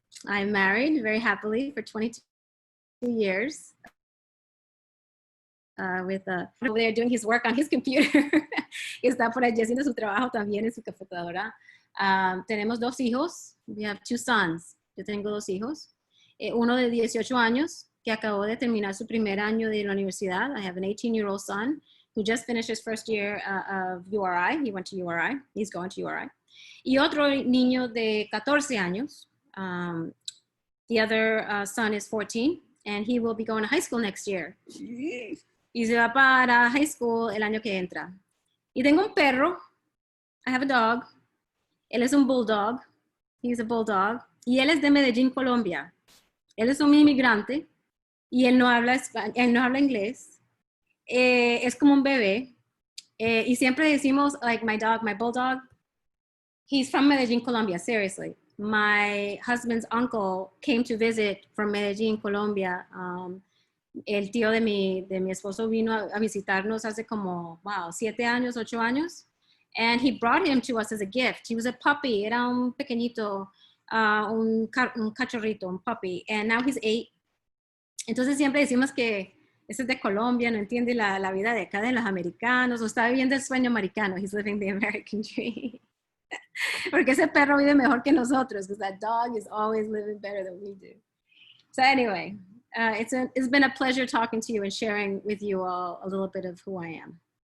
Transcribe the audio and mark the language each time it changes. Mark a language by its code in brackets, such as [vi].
[en] I'm married very happily for 22 years. With over there doing his work on his computer. [es] Está por allí haciendo su trabajo también en su computadora. Tenemos dos hijos. [en] We have two sons. [es] Yo tengo dos hijos. Uno de 18 años que acabó de terminar su primer año de la universidad. [en] I have an 18-year-old son who just finished his first year of URI. He went to URI. He's going to URI. [es] Y otro niño de 14 años. [en] The other son is 14 and he will be going to high school next year. [es] Y se va para high school el año que entra. Y tengo un perro. [en] I have a dog. [es] Él es un bulldog. [en] He's a bulldog. [es] Y él es de Medellín, Colombia. Él es un inmigrante. Y él no habla inglés. Es como un bebé. Y siempre decimos, [en] like my bulldog, he's from Medellín, Colombia, seriously. My husband's uncle came to visit from Medellín, Colombia. [es] El tío de mi esposo vino a visitarnos hace como, 7 años, 8 años. [en] And he brought him to us as a gift. He was a puppy. [es] Era un pequeñito, un cachorrito, [en] un puppy. And now he's 8. [es] Entonces siempre decimos que ese es de Colombia, no entiende la vida de acá de los americanos, o está viviendo el sueño americano. [en] He's living the American dream. [es] Porque ese perro vive mejor que nosotros, [en] because that dog is always living better than we do. So anyway, it's been a pleasure talking to you and sharing with you all a little bit of who I am.